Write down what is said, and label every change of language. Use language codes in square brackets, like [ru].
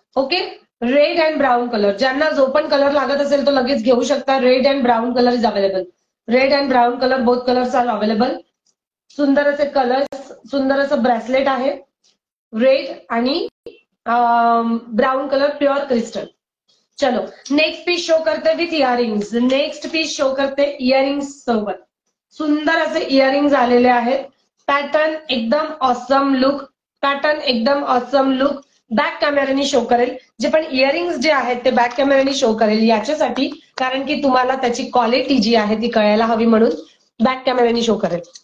[mr] Okay, red and brown colour. ज्यांना जो पण कलर लागत असेल तो लगेच घेऊ शकता. [en] Red and brown colour is available. Red and brown colour, both colours are available. [mr] सुंदर असे कलर्स, सुंदर असं ब्रेसलेट आहे, रेड आणि ब्राऊन कलर प्युअर क्रिस्टल. चलो नेक्स्ट पीस शो करते with earrings. Next piece show करते इयरिंग्स सोबत. सुंदर असे इयरिंग्स आलेले आहेत. पॅटर्न एकदम ऑसम लुक, पॅटर्न एकदम ऑसम लुक. बॅक कॅमेऱ्याने शो करेल. जे पण इयरिंग्स जे आहेत ते बॅक कॅमेऱ्याने शो करेल याच्यासाठी, कारण की तुम्हाला त्याची क्वालिटी जी आहे ती कळायला हवी म्हणून बॅक कॅमेऱ्याने शो करेल.